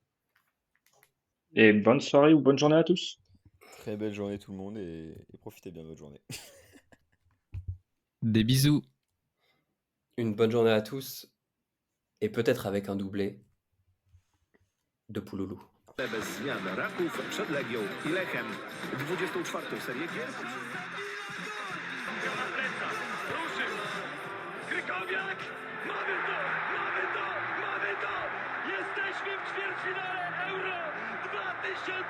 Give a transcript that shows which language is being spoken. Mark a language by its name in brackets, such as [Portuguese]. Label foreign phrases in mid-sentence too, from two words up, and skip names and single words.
[French] Et bonne soirée ou bonne journée à tous. Très belle journée tout le monde et profitez bien de votre journée. Des bisous. Une bonne journée à tous. Et peut-être avec un doublé de Pouloulou. [Polish] Bez zmian Raków przed Legią i Lechem. 24. serię gier. Ruszył! Krykowiak! Mamy to! Mamy to! Mamy to! Jesteśmy w ćwierćfinale Euro 2016!